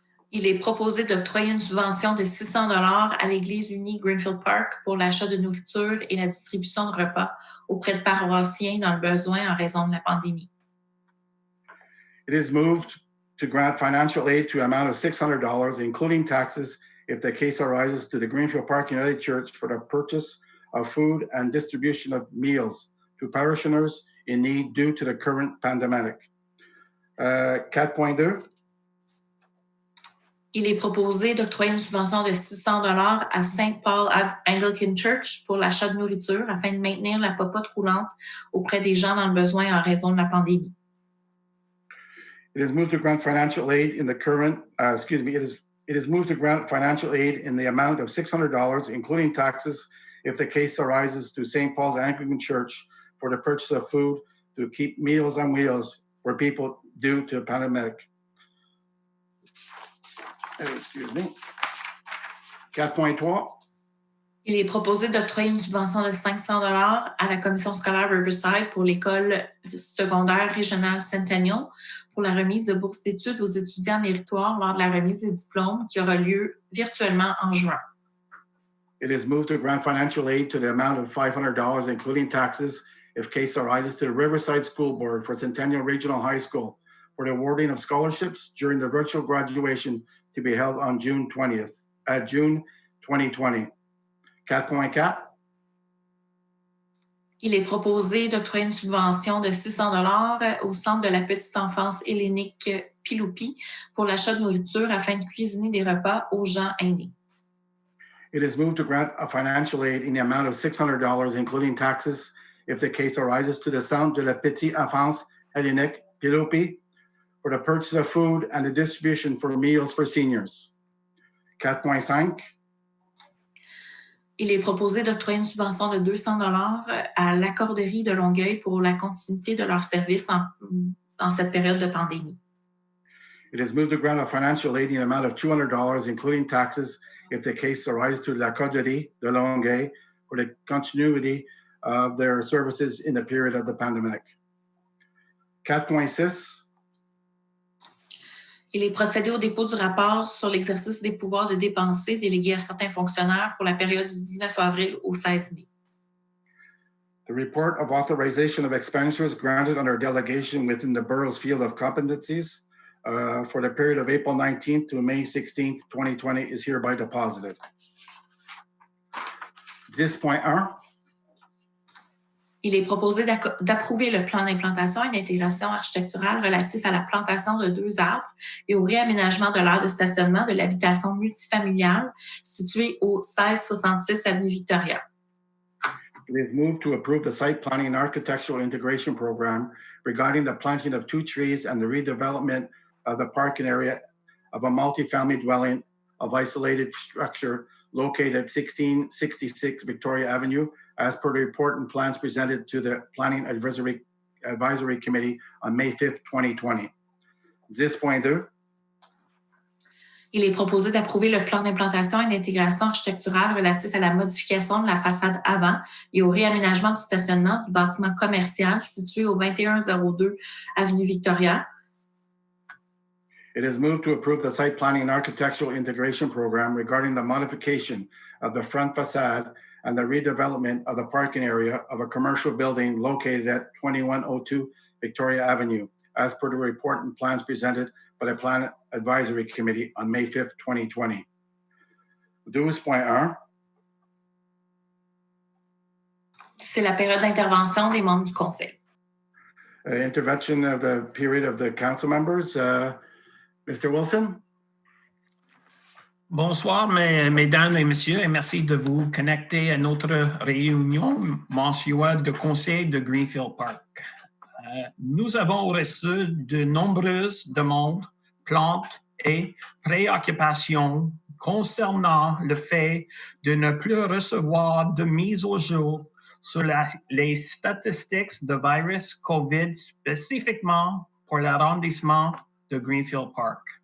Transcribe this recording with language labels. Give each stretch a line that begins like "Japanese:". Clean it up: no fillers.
French: Il est proposé d'octroyer une subvention de 600 $ à l'Église unie Greenfield Park pour l'achat de nourriture et la distribution de repas auprès de paroissiens dans le besoin en raison de la pandémie.
English: It is moved to grant financial aid to an amount of $600, including taxes, if the case arises, to the Greenfield Park United Church for the purchase of food and distribution of meals to parishioners in need due to the current pandemic. 4.2.
French: Il est proposé d'octroyer une subvention de 600 $ à St. Paul Anglican Church pour l'achat de nourriture afin de maintenir la popote roulante auprès des gens dans le besoin en raison de la pandémie.
English: It is moved to grant financial aid in the current, It is moved to grant financial aid in the amount of $600, including taxes, if the case arises, to St. Paul's Anglican Church for the purchase of food to keep meals on wheels for people due to the pandemic. Excuse me. 4.3.
French: Il est proposé d'octroyer une subvention de 500 $ à la commission scolaire Riverside pour l'école secondaire régionale Centennial pour la remise de bourses d'études aux étudiants méritoires lors de la remise des diplômes qui aura lieu virtuellement en juin.
English: It is moved to grant financial aid to the amount of $500, including taxes, if case arises, to the Riverside School Board for Centennial Regional High School for the awarding of scholarships during the virtual graduation to be held on June 2020. 4.4.
French: Il est proposé d'octroyer une subvention de 600 $ au Centre de la petite enfance hellénique Piloupi pour l'achat de nourriture afin de cuisiner des repas aux gens aînés.
English: It is moved to grant a financial aid in the amount of $600, including taxes, if the case arises, to the Centre de la petite enfance hellénique Piloupi for the purchase of food and the distribution for meals for seniors. 4.5.
French: Il est proposé d'octroyer une subvention de 200 $ à l'accorderie de Longueuil pour la continuité de leur service dans cette période de pandémie.
English: It is moved to grant a financial aid in the amount of $200, including taxes, if the case arises to la Corderie de Longueuil for the continuity of their services in the period of the pandemic. 4.6.
French: Il est procédé au dépôt du rapport sur l'exercice des pouvoirs de dépenser délégués à certains fonctionnaires pour la période du 19 avril au 16 mai.
English: The report of authorization of expenditures granted under delegation within the borough's field of competencies for the period of April 19th to May 16th, 2020 is hereby deposited. 10.1.
French: Il est proposé d'approuver le plan d'implantation et d'intégration architecturale relatif à la plantation de 2 arbres et au réaménagement de l'aire de stationnement de l'habitation multifamiliale située au 1666 Avenue Victoria.
English: It is moved to approve the site planning and architectural integration program regarding the planting of 2 trees and the redevelopment of the parking area of a multifamily dwelling of isolated structure located at 1666 Victoria Avenue, as per the report and plans presented to the Planning Advisory Committee on May 5th, 2020. 10.2.
French: Il est proposé d'approuver le plan d'implantation et d'intégration architecturale relatif à la modification de la façade avant et au réaménagement du stationnement du bâtiment commercial situé au 2102 Avenue Victoria.
English: It is moved to approve the site planning and architectural integration program regarding the modification of the front facade and the redevelopment of the parking area of a commercial building located at 2102 Victoria Avenue, as per the report and plans presented by the Plan Advisory Committee on May 5th, 2020. 12.1.
French: C'est la période d'intervention des membres du Conseil.
English: Intervention of the period of the council members. Mr. Wilson?
French: Bonsoir, mesdames et messieurs, et merci de vous connecter à notre réunion mensuelle de conseil de Greenfield Park. Nous avons reçu de nombreuses demandes, plaintes et préoccupations concernant le fait de ne plus recevoir de mise au jour sur les statistiques de virus COVID spécifiquement pour l'arrondissement de Greenfield Park.